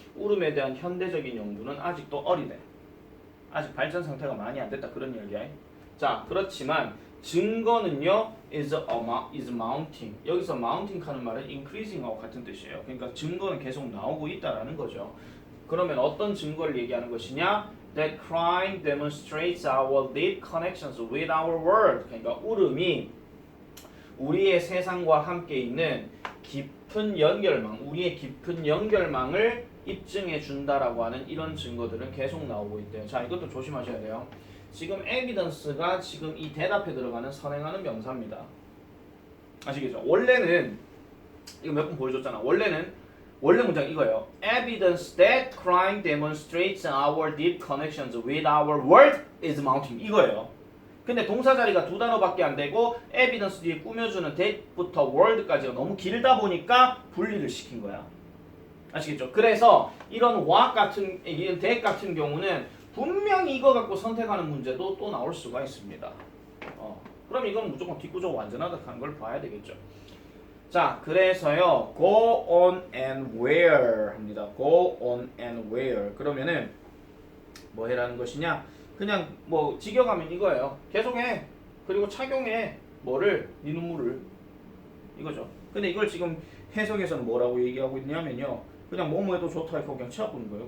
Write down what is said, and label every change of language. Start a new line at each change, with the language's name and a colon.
Korean: 울음에 대한 현대적인 연구는 아직도 어리대. 아직 발전 상태가 많이 안 됐다. 그런 이야기야. 자, 그렇지만 증거는요
English: is mounting.
Korean: 여기서 mounting 하는 말은 increasing하고 같은 뜻이에요. 그러니까 증거는 계속 나오고 있다라는 거죠. 그러면 어떤 증거를 얘기하는 것이냐?
English: That crying demonstrates our deep connections with our world.
Korean: 그러니까 울음이 우리의 세상과 함께 있는 깊은 연결망, 우리의 깊은 연결망을 입증해 준다라고 하는 이런 증거들은 계속 나오고 있대요. 자, 이것도 조심하셔야 돼요. 지금 evidence가 지금 이 대답에 들어가는 선행하는 명사입니다. 아시겠죠? 원래는 이거 몇 번 보여줬잖아. 원래 문장 이거예요.
English: Evidence that crying demonstrates our deep connections with our world is mounting.
Korean: 이거예요. 근데 동사 자리가 두 단어밖에 안 되고 evidence 뒤에 꾸며주는 that부터 world까지가 너무 길다 보니까 분리를 시킨 거야. 아시겠죠? 그래서 이런 what 같은 이런 that 같은 경우는 분명히 이거 갖고 선택하는 문제도 또 나올 수가 있습니다. 그럼 이건 무조건 뒷구조가 완전하다 하는 걸 봐야 되겠죠. 자, 그래서요.
English: go on and where
Korean: 합니다.
English: go on and where.
Korean: 그러면은 뭐 해라는 것이냐? 그냥 뭐 직역하면 이거예요. 계속해. 그리고 착용해. 뭐를? 네 눈물을. 이거죠. 근데 이걸 지금 해석에서는 뭐라고 얘기하고 있냐면요. 그냥 뭐뭐 해도 좋다 이렇게 그냥 치아부는 거예요.